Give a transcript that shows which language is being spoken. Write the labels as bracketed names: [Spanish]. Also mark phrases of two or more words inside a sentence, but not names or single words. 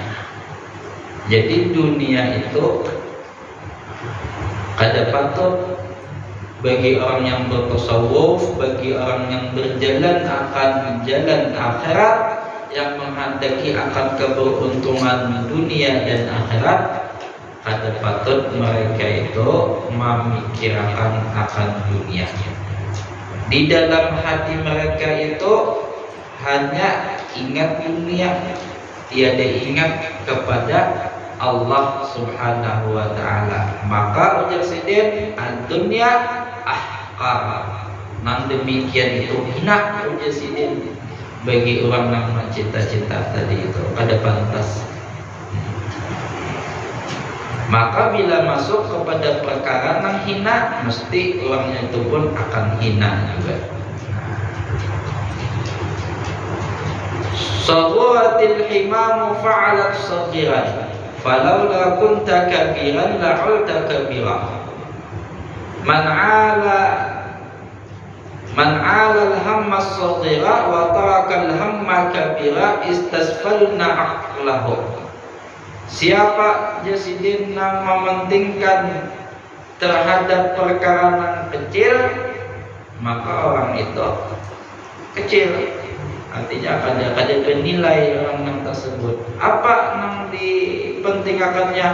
[Banjar] Jadi dunia itu kada patut bagi orang yang bertasawuf, bagi orang yang berjalan akan jalan akhirat, yang menghendaki akan keberuntungan dunia dan akhirat, kada patut mereka itu memikirkan akan dunia. [Indonesian] Di dalam hati mereka itu hanya ingat dunia, tiada ingat kepada Allah [Arabic] سبحانه وتعالى. [Banjar] Maka ujar Sidin, dunia ahqar, nang demikian itu hina, ujar Sidin, bagi orang yang mencita-cita tadi itu kada pantas. [Indonesian] Maka bila masuk kepada perkara yang hina, mesti orangnya itu pun akan hina juga. [Arabic] صغرت الهمم فعلت صغيرا, فلولا كنت كبيرا لعلوت كبيرا. من علا الهمة الصغيرة وترك الهمة الكبيرة استسفلنا عقله. [Indonesian] Siapa jasidin yang mementingkan terhadap perkara yang kecil, maka orang itu kecil. Artinya ada nilai orang yang tersebut. Apa yang dipentingkannya?